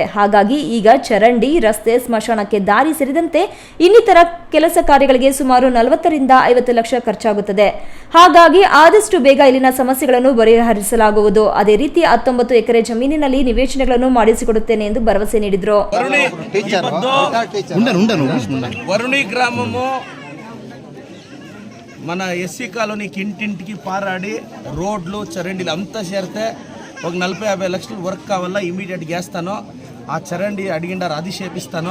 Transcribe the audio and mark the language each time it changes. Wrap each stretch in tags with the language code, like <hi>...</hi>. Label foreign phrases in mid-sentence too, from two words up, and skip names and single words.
<kn>ಹಾಗಾಗಿ ಈಗ ಚರಂಡಿ, ರಸ್ತೆ, ಸ್ಮಶಾನಕ್ಕೆ ದಾರಿ ಸೇರಿದಂತೆ ಇನ್ನಿತರ ಕೆಲಸ ಕಾರ್ಯಗಳಿಗೆ ಸುಮಾರು 40 ರಿಂದ 50 ಲಕ್ಷ ಖರ್ಚಾಗುತ್ತದೆ. ಹಾಗಾಗಿ ಆದಷ್ಟು ಬೇಗ ಇಲ್ಲಿನ ಸಮಸ್ಯೆಗಳನ್ನು ಬಗೆಹರಿಸಲಾಗುವುದು. ಅದೇ ರೀತಿ 19 ಎಕರೆ ಜಮೀನಿನಲ್ಲಿ ನಿವೇಶನಗಳನ್ನು ಮಾಡಿಸಿಕೊಡುತ್ತೇನೆ ಎಂದು ಭರವಸೆ ನೀಡಿದರು.</kn> <te>వరుణి గ్రామము మన</te> <en>SC colonyki</en> <te>ఇంటింటికి పారాడి రోడ్లు చరండీలు అంతా చేరితే ఒక 40-50 లక్షలు వర్క్ కావాలా, ఇమీడియట్గా వేస్తాను. ఆ చరండి అడిగిండారు అది చేపిస్తాను.</te>